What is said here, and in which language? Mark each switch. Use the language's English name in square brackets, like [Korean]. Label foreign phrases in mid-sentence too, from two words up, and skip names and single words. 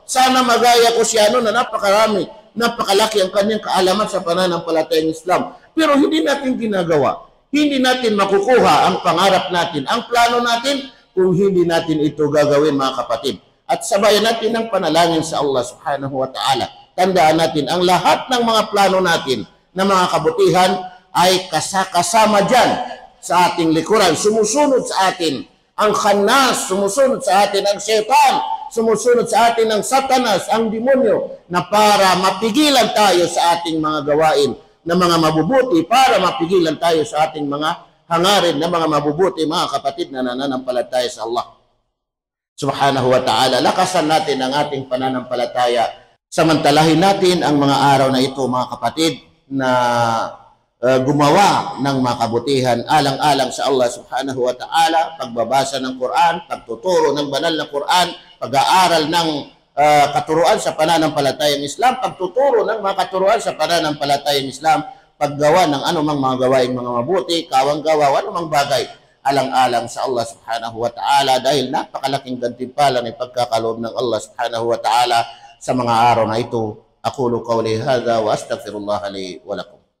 [Filipino] Sana magaya ko si ano na napakarami, napakalaki ang kanyang kaalaman sa pananampalatayang Islam. Pero hindi natin ginagawa. Hindi natin makukuha ang pangarap natin, ang plano natin, kung hindi natin ito gagawin mga kapatid. At sabayan natin ang panalangin sa Allah [Arabic] سبحانه وتعالى. [Filipino] Tandaan natin, ang lahat ng mga plano natin na mga kabutihan ay kasama dyan sa ating likuran. Sumusunod sa atin ang khanas, sumusunod sa atin ang syaitan, sumusunod sa atin ang satanas, ang demonyo, na para mapigilan tayo sa ating mga gawain na mga mabubuti, para mapigilan tayo sa ating mga hangarin na mga mabubuti, mga kapatid na nananampalataya sa Allah [Arabic] سبحانه وتعالى. [Filipino] Lakasan natin ang ating pananampalataya. Samantalahin natin ang mga araw na ito, mga kapatid, na gumawa ng mga kabutihan alang-alang sa Allah subhanahu [Arabic] وتعالى, [Filipino] pagbabasa ng Quran, pagtuturo ng banal na Quran, pag-aaral ng katuruan sa pananampalatayang Islam, pagtuturo ng mga katuruan sa pananampalatayang Islam, paggawa ng anumang mga gawaing mga mabuti, kawanggawa, anumang bagay, alang-alang sa Allah [Arabic] سبحانه وتعالى, [Filipino] dahil napakalaking gantimpala ng pagkakaloob ng Allah [Arabic] سبحانه وتعالى [Filipino] sa mga araw na ito. [Arabic] أقول قولي هذا وأستغفر الله لي ولكم.